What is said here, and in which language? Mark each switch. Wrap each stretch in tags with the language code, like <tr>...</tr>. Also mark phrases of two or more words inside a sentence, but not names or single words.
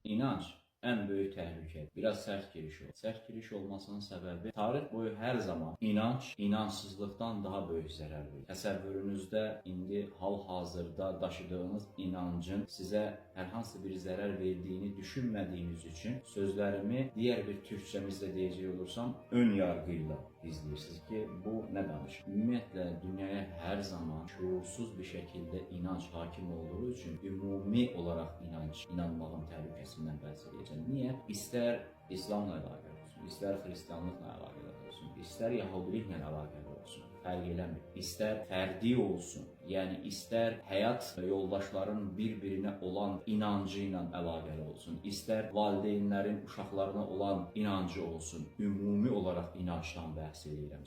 <tr>İnanç en büyük tehlike. Biraz sert giriş oldu. Sert giriş olmasının sebebi tarih boyu her zaman inanç, inançsızlıktan daha büyük zarar verir.</tr> <az>Təsəvvürünüzdə indi hal-hazırda daşıdığınız inancın sizə hər hansı bir zarar verdiğini</az> <tr>düşünmediğiniz için sözlerimi diğer bir Türkçemizle diyecek olursam ön yargıyla</tr> <az>izleyirsiniz ki bu ne danışır? Ümumiyyətlə dünyaya</az> <tr>her zaman şuursuz bir şekilde inanç hakim olduğu için</tr> <az>ümumi olarak inanmağın təhlükəsindən bəhs edəcəm. Niye? İster İslamla əlaqəli olsun, ister Hristiyanlıqla əlaqəli olsun, ister Yahudiliklə əlaqəli olsun, fərq eləmir. İster fərdi olsun, yani ister həyat yoldaşların bir-birinə olan inancı ilə əlaqəli olsun, ister valideynlərin uşaqlarına olan inancı olsun, ümumi olaraq inancdan bəhs edirəm.</az>